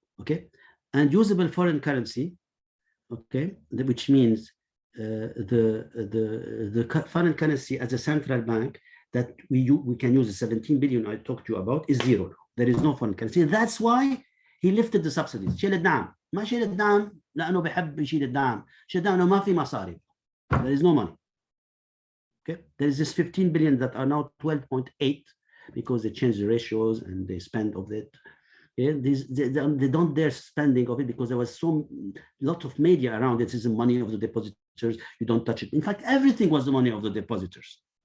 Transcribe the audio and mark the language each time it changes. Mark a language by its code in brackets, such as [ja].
[en] Okay, and usable foreign currency. Okay, which means the foreign currency as a central bank that we can use, the 17 billion I talked to you about, is zero. There is no foreign currency. That's why he lifted the subsidies. [ar] شيل الدعم. ما شيل الدعم لأنه بحب يشيل الدعم. شيل الدعم لأنه ما في مصاري. [en] There is no money. Okay, there is this 15 billion that are now 12.8 because they changed the ratios and they spend of it. Yeah, they don't dare spending of it because there was lot of media around it. This is the money of the depositors. You don't touch it. In fact, everything was the money of the depositors.